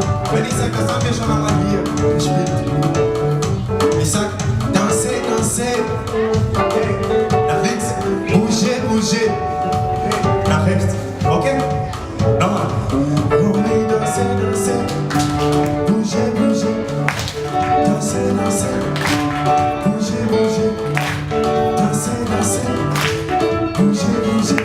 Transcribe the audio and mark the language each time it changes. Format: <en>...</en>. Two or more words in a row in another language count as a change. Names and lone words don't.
<de>Wenn ich sag, das haben wir schon einmal hier gespielt. Ich sag,</de> <fr>dansez, dansez.</fr> <de>Okay. Nach links,</de> <fr>bougez, bougez.</fr> <de>Nach rechts, okay? Nochmal.</de> <fr>Oui, dansez, dansez. Bougez, bougez. Dansez, dansez. Bougez, bougez. Dansez, dansez. Bougez, bougez.</fr>